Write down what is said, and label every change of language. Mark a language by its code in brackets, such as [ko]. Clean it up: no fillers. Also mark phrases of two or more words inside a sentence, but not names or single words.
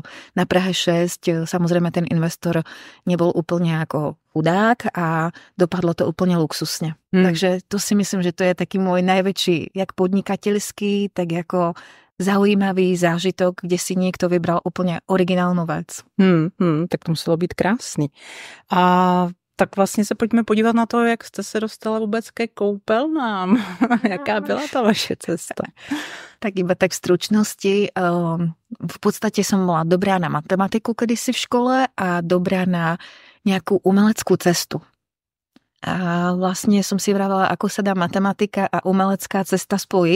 [sk] Na Prahe 6, samozrejme ten investor nebol úplne ako chudák a dopadlo to úplne luxusne. Takže to si myslím, že to je taký môj najväčší, jak podnikateľský, tak ako zaujímavý zážitok, kde si niekto vybral úplne originálnu vec. [cs] Tak to muselo být krásný. A tak vlastně se pojďme podívat na to, jak jste se dostala vůbec ke koupelnám. Jaká byla ta vaše cesta? [sk] Tak iba tak v stručnosti. V podstate som bola dobrá na matematiku kedysi v škole a dobrá na nejakú umeleckú cestu. A vlastne som si vravela, ako sa dá matematika a umelecká cesta spojiť.